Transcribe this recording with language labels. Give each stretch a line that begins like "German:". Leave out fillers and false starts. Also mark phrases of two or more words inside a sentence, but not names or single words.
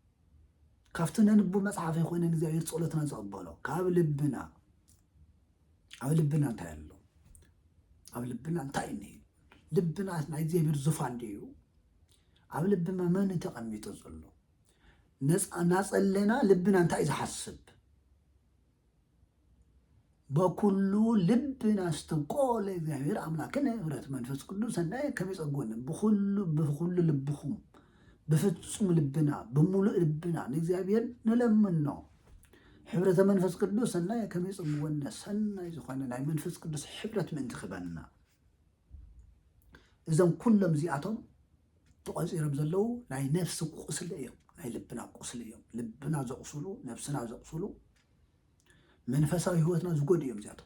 Tigrinya: ካብቲ ነንቡ መጽሓፍ ይኮነን እግዚአብሔር ጸሎትና ዝቕበሎ ካብ ልብና ኣብ ልብና እንታይ ኣሎ ኣብ ልብና እንታይ እኒሄ ልብና ናይ እግዚኣብሔር ዙፋን ድዩ ኣብ ልብና መን ተቐሚጡ ዘሎ ናጸለና ልብና እንታይ ዝሓስብ በኩሉ ልብና ስትቆለ እግዚአብሔር አምላክን ህብረት መንፈስ ቅዱስ ሰናይ ከመጸጎን በኩሉ ልብኹም በፍጹም ልብና በሙሉእ ልብና እግዚአብሔር ንለምን ነው
Geez: ሕብረተ መንፈስ ቅዱስ ሰናይ ከመጸጎን
Tigrinya: ሰናይ ዝኾነ ናይ መንፈስ ቅዱስ ሕብረት ምን ትኽበና እዞም ኩሎም ዚኣቶም ተቆፂሮም ዘለው ናይ ነፍሲ ቁስሊ እዮም ናይ ልብና ቁስሊ እዮም ልብና ዘቁስሉ ነፍስና ዘቁስሉ መንፈሳዊ ህይወትና ዝጎዱ እዮም